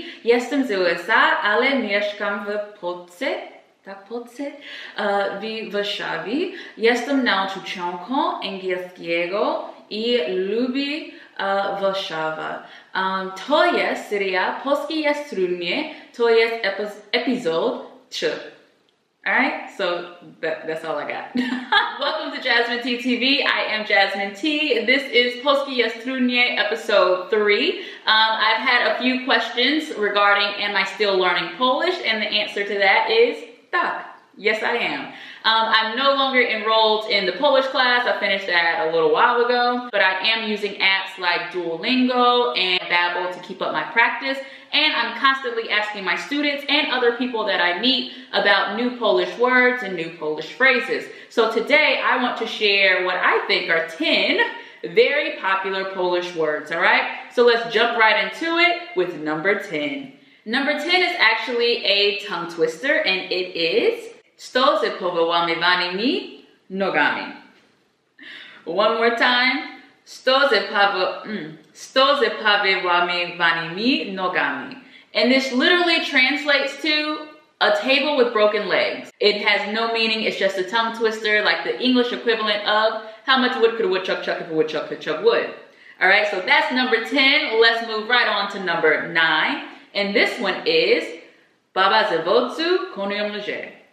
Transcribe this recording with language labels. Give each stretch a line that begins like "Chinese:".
Polish: Jestem z USA, ale mieszkam w Polsce. Tak, Polsce? W Warszawie. Jestem nauczycielką angielskiego i lubię Warszawę. To jest seria Polski Jest Trudny. To jest epizod 3.
English: Alright, so that's all I got. Welcome to Jasmine T TV. I am Jasmine T. This is Polski Jest Trudny, episode 3. I've had a few questions regarding am I still learning Polish, and the answer to that is tak. Yes, I am. I'm no longer enrolled in the Polish class. I finished that a little while ago, but I am using apps like Duolingo and Babbel to keep up my practice. And I'm constantly asking my students and other people that I meet about new Polish words and new Polish phrases. So today I want to share what I think are 10 very popular Polish words, all right? So let's jump right into it with number 10. Number 10 is actually a tongue twister, and it is
Polish: Stół z powyłamywanymi nogami.
English: One more time.
Polish: Stół z powyłamywanymi nogami.
English: And this literally translates to a table with broken legs. It has no meaning, it's just a tongue twister, like the English equivalent of how much wood could a woodchuck chuck if a woodchuck could chuck wood. All right, so that's number 10. Let's move right on to number 9. And this one is
Polish: Baba z wozu, koniom, lżej.